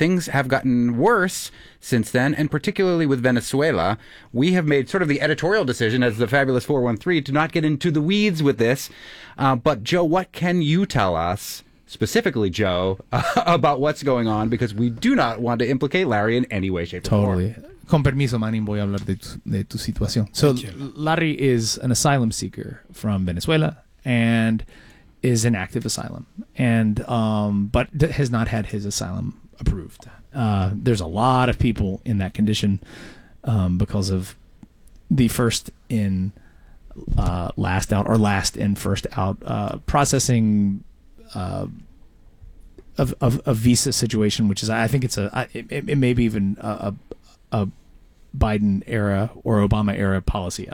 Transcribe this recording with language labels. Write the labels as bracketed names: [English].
[English] Things have gotten worse since then, and particularly with Venezuela. We have made sort of the editorial decision as the Fabulous 413 to not get into the weeds with this. But Joe, what can you tell us, specifically Joe, about what's going on? Because we do not want to implicate Larry in any way, shape, totally. Or form. Totally. [Spanish] Con permiso, Manin, voy a hablar de tu situación. [English] So Larry is an asylum seeker from Venezuela and is in active asylum, and but has not had his asylum approved. There's a lot of people in that condition because of the first in, last out, or last in, first out processing of a visa situation, which is, I think it's a, it may be even a Biden era or Obama era policy.